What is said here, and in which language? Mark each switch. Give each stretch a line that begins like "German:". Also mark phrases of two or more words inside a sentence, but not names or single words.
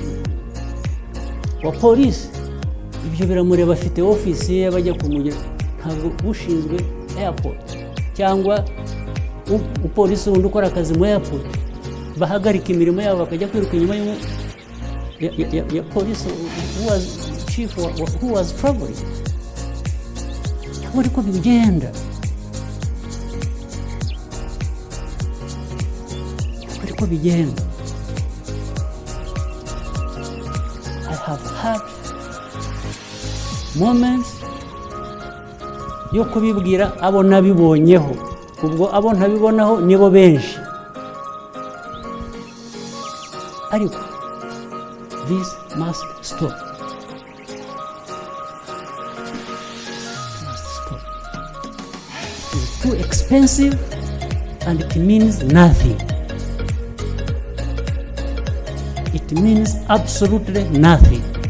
Kinyarwanda: wa polisi ibyo biramureba afite office ye bajya kumugira ntabwo ushinzwe airport cyangwa upolisi wundi ukora akazi mu airport bahagarika imirimo yabo bakajya kwiruka inyuma ya polisi
English: who was chief who was traveling
Kinyarwanda: ariko bigenda ariko bigenda
English: I have had moments
Kinyarwanda: yo kubibwira abo nabibonyeho ubwo abo ntabibonaho nibo benshi ariko
English: this must stop. It's too expensive and it means nothing. It means absolutely nothing.